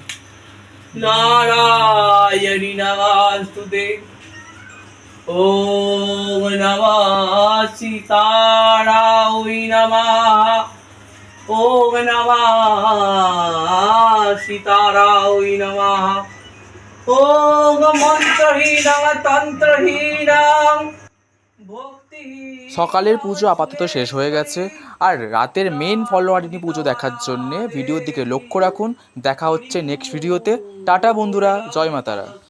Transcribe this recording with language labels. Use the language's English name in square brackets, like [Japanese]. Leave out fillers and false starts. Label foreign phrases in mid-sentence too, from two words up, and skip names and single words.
[Sanskrit] नारायणी नमस्तुते ओम नमः सीतारामै नमः ओम नमः सीतारामै नमः ओम मंत्रहीनं तंत्रहीनं [Bangla] সকালের পুজো আপাতত শেষ হয়ে গেছে, আর রাতের মেন ফলোয়ারিনি পুজো দেখার জন্য ভিডিওর দিকে লক্ষ্য রাখুন। দেখা হচ্ছে নেক্সট ভিডিওতে। টাটা বন্ধুরা, জয় মাতারা।